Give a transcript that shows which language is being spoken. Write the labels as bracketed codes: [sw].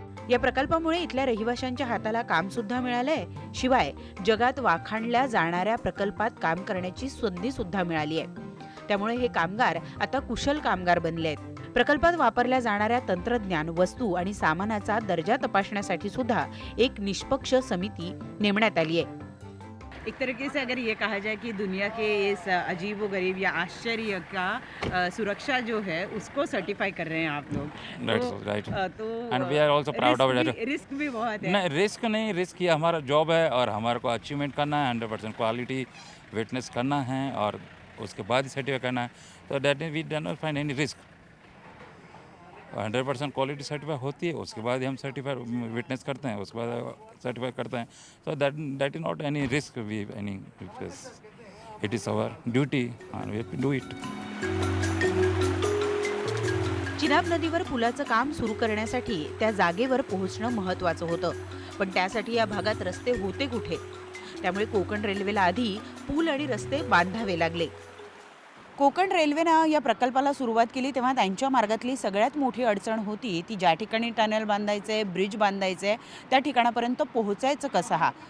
[mr] या प्रकल्पामुळे इथल्या रहिवाशांच्या हाताला काम सुद्धा मिळालंय, शिवाय जगात वाखाणल्या जाणाऱ्या प्रकल्पात काम करण्याची संधी सुद्धा मिळाली आहे. त्यामुळे हे कामगार आता कुशल कामगार बनले आहेत. प्रकल्पात वापरल्या जाणाऱ्या तंत्रज्ञान, वस्तू आणि सामानाचा दर्जा तपासण्यासाठी सुद्धा एक निष्पक्ष समिती नेमण्यात आली आहे. [hi] एक तरीके से अगर ये कहा जाए कि दुनिया के इस अजीब व गरीब या आश्चर्य का सुरक्षा जो है उसको सर्टिफाई कर रहे हैं आप लोग। [en] That's [hi] तो, [en] right. [hi] तो [en] And we are also proud of it. [hi] Risk भी बहुत है। नहीं, रिस्क नहीं, रिस्क ये हमारा जॉब है और हमारे को अचीवमेंट करना है, 100% क्वालिटी विटनेस करना है और उसके बाद ही सर्टिफाई करना है। [en] तो that mean we do not find any risk. [hi] 100% quality certify होती है, उसके बाद ही हम सर्टिफाई विटनेस करते हैं, उसके बाद सर्टिफाई करते हैं। [en] So that is not any risk we any, it is our duty and we do it. [mr] Chenab नदीवर पुलाचं काम सुरू करण्यासाठी त्या जागेवर पोहोचणं महत्त्वाचं होतं, पण त्यासाठी या भागात रस्ते होते कुठे? त्यामुळे कोकण रेल्वेला आधी पूल आणि रस्ते बांधावे लागले। कोकण रेल्वेनं या प्रकल्पाला सुरुवात केली तेव्हा त्यांच्या मार्गातली सगळ्यात मोठी अडचण होती ती ज्या ठिकाणी टनेल बांधायचे, ब्रिज बांधायचे, त्या ठिकाणापर्यंत पोहोचायचं कसं हा।